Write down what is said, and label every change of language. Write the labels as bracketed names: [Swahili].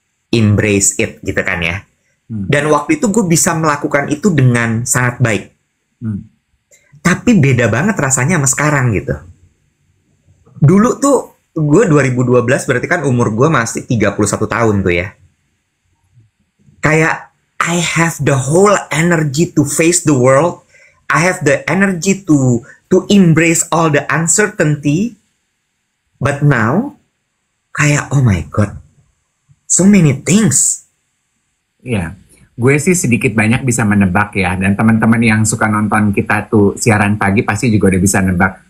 [English] Embrace it, [Indonesian] gitu kan ya. Dan waktu itu gue bisa melakukan itu dengan sangat baik. Tapi beda banget rasanya sama sekarang gitu. Dulu tuh gue 2012 berarti kan umur gue masih 31 tahun tuh ya. Kayak [English] I have the whole energy to face the world. I have the energy to embrace all the uncertainty. But now [Indonesian] kayak [English] oh my god, so many things. [Indonesian] Ya, gue sih sedikit banyak bisa menebak ya. Dan teman-teman yang suka nonton kita tuh siaran pagi pasti juga udah bisa nebak.